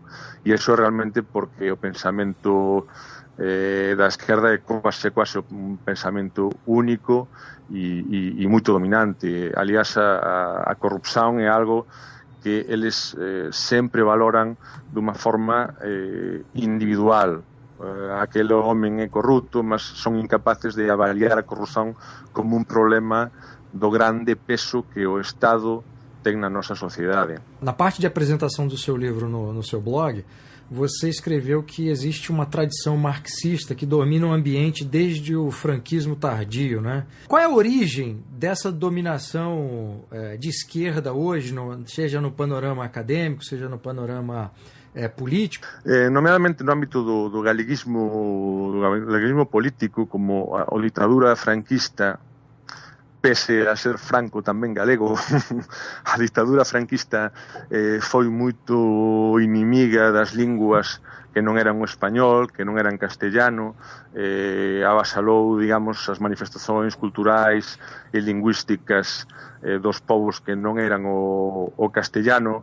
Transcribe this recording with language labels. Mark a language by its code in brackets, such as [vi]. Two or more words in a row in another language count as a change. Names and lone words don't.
[gl] E iso é realmente porque o pensamento da esquerda é quase un pensamento único e moito dominante. Aliás, a corrupción é algo que eles sempre valoran dunha forma individual. Aquele homem é corrupto, mas son incapaces de avaliar a corrupción como un problema do grande peso que o Estado tem na nossa sociedade. [pt] Na parte de apresentação do seu livro no seu blog, você escreveu que existe uma tradição marxista que domina o ambiente desde o franquismo tardio, né? Qual é a origem dessa dominação de esquerda hoje, seja no panorama acadêmico, seja no panorama político? [gl] Nomeadamente no ámbito do galeguismo político, como a ditadura franquista, pese a ser Franco tamén galego, a ditadura franquista foi moito inimiga das linguas que non eran o español, que non eran castellano, avasalou, digamos, as manifestações culturais e lingüísticas dos povos que non eran o castellano.